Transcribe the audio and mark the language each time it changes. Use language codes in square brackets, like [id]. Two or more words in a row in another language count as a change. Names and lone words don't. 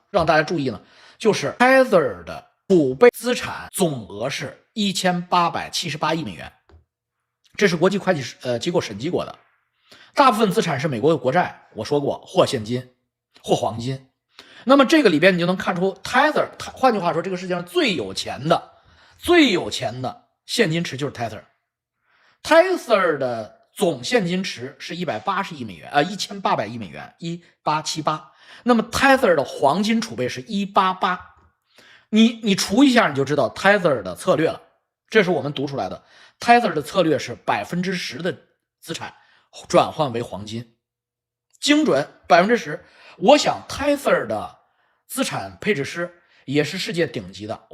[zh] 讓大家注意呢，就是 Tether 的储備資產總額是1878億美元，這是國際會計機構審計過的。大部分資產是美國的國債，我說過，或現金，或黃金。那麼這個裡邊你就能看出 Tether， 換句話說，這個世界上最有錢的現金池就是 Tether。Tether 的總現金池是180億美元，1800億美元，1878。那麼 Tether 的黃金儲備是188，你除一下你就知道 Tether 的策略了。這是我們讀出來的。Tether 的策略是10%的資產轉換為黃金，精準10%。我想 Tether 的資產配置師也是世界頂級的。